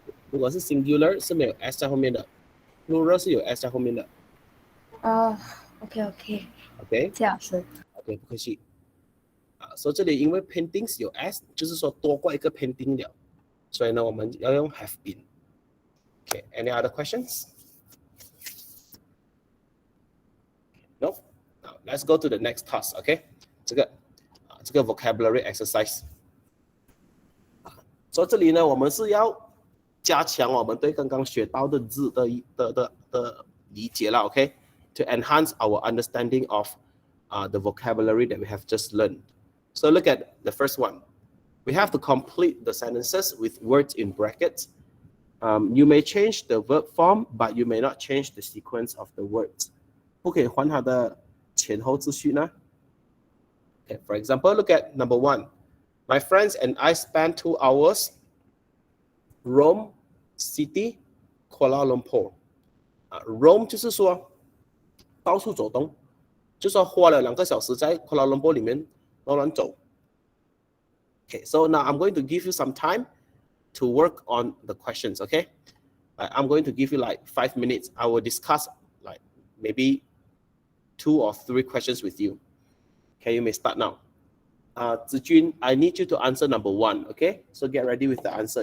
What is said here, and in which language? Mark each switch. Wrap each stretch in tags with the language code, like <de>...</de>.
<zh>如果是 singular 是没有 s 在后面的 ，plural 是有 s 在后面的。</zh> <en>OK，</en> <zh>谢老师。 OK， 不客气。所以这里因为 pending 是有 s， 就是说多过一个 pending 了，所以呢我们要用 have been。</zh> <en>Okay, any other questions? No. Now let's go to the next task.</en> <zh>Okay， 这个 vocabulary exercise。所以这里呢，我们是要加强我们对刚刚学到的字的理解了。</zh> <en>OK，to enhance our understanding of the vocabulary that we have just learned. So look at the first one. We have to complete the sentences with words in brackets. You may change the verb form, but you may not change the sequence of the words.</en> <zh>不可以换它的前后秩序呢？</zh> <en>Okay, for example, look at number 1. My friends and I spent 2 hours Rome City, Kuala Lumpur.</en> <zh>Rome 就是说到处走动，就说花了2个小时在 Kuala Lumpur 里面乱乱走。</zh> <en>Okay, so now I'm going to give you some time to work on the questions. Okay, I'm going to give you like 5 minutes. I will discuss like maybe 2 or 3 questions with you. Okay, you may start now. Zijun, I need you to answer number 1. Okay, so get ready with the answer.</en>